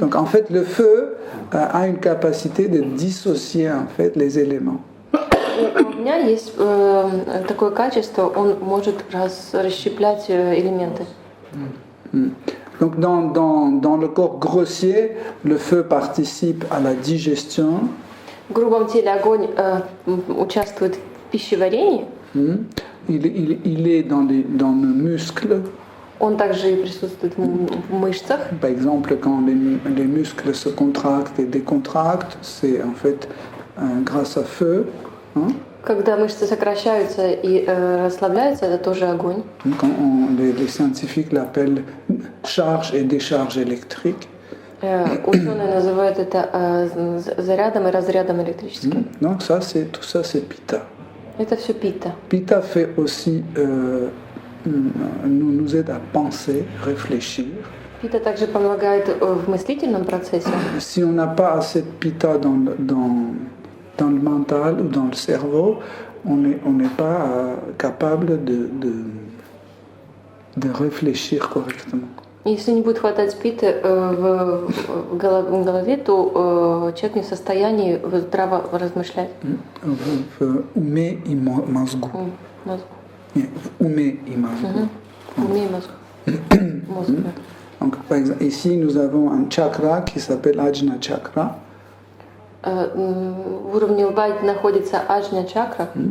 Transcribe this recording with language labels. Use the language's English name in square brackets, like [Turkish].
[French] Donc en fait, le feu a une capacité de dissocier en fait les éléments. [Russian] У огня есть такое качество, он может расщеплять элементы. [French] Donc dans le corps grossier, le feu participe à la digestion. [Russian] В грубом теле огонь участвует в пищеварении. [French] Il est dans le muscle. [Russian] Он также присутствует в мышцах. [French] Par exemple, quand les muscles se contractent et décontractent, c'est en fait grâce à feu. [Russian] Когда мышцы сокращаются и расслабляются, это тоже огонь. [French] Les scientifiques l'appellent charge et décharge électrique. [Russian] Ученые называют это зарядом и разрядом электрическим. [French] Donc tout ça c'est Pitta. [Russian] Это все Пита. [French] Pitta fait aussi nous aide à penser, réfléchir. [Russian] Пита также помогает в мыслительном процессе. [French] Si on n'a pas assez de Pitta dans le mental ou dans le cerveau, on n'est pas capable de réfléchir correctement. [Russian] Если не будет хватать питы в голове, то человек не в состоянии здраво размышлять. В уме и мозгу. В уме и мозгу. Уме и мозгу. [French] Donc, par exemple, ici, nous avons un chakra qui s'appelle Ajna Chakra. [Russian] В уровне лба находится Аджна чакра.